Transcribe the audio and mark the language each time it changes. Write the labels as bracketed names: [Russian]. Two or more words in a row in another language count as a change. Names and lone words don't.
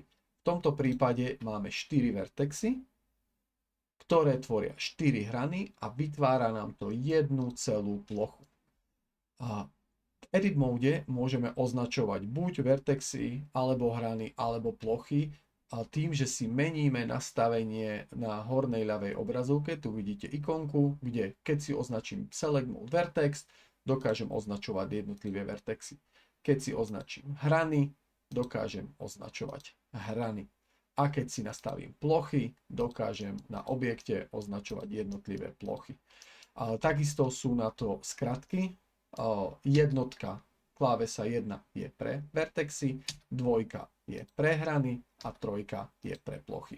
[Slovak] V tomto prípade máme 4 vertexy, ktoré tvoria 4 hrany a vytvára nám to jednu celú plochu. A v [English] edit mode [Slovak] môžeme označovať buď vertexy, alebo hrany, alebo plochy, a tým, že si meníme nastavenie na hornej ľavej obrazovke, tu vidíte ikonku, kde keď si označím [English] select mode vertex, [Slovak] dokážem označovať jednotlivé vertexy. Keď si označím hrany, dokážem označovať hrany. A keď si nastavím plochy, dokážem na objekte označovať jednotlivé plochy. Takisto sú na to skratky. Jednotka klávesa 1 je pre vertexy, dvojka je pre hrany a trojka je pre plochy.